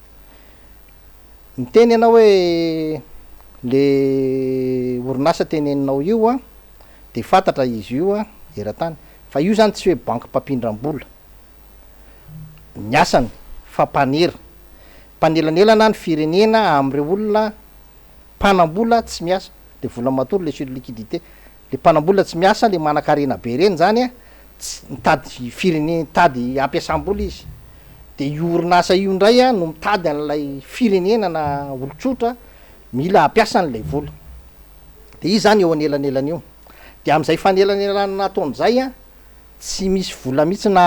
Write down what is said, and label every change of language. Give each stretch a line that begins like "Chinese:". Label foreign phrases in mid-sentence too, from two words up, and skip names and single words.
Malagasy: miteny ianao hoe le orinasa teneninao io a de fantatra izy io a eran-tany fa io zany tsy hoe banky mpampindram-bola ny asany fa mpanelanelana ny firenena am'ireo olona mpanam-bola tsy miasa de vola matory le
French: sur liquidité
Malagasy: le mpanam-bola tsy miasa le manan-karena be reny zany a tsy mitady firenena mitady ampiasam-bola izy de io orinasa io indray a no mitady an'ilay firenena na olotsotra mila ampiasa an'lay vola de izy zany eo anelanelana io de am'izay fanelanelana nataon'izay a tsy misy vola mihitsy na